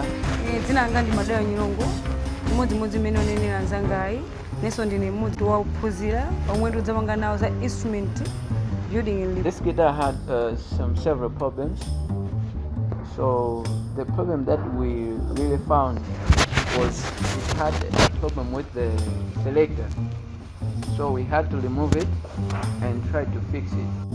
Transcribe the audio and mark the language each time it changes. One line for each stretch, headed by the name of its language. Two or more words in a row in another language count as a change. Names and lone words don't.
Nyanja: Dzina langa ndi Madaya Chilunga, mmodzi mmene onenera nzangayi. Neso ndine mmodzi wa ophunzira omwe tidzapanga nawo za
English: instrument building and This guitar had several problems. So the problem that we really found was it had a problem with the selector. So we had to remove it and try to fix it.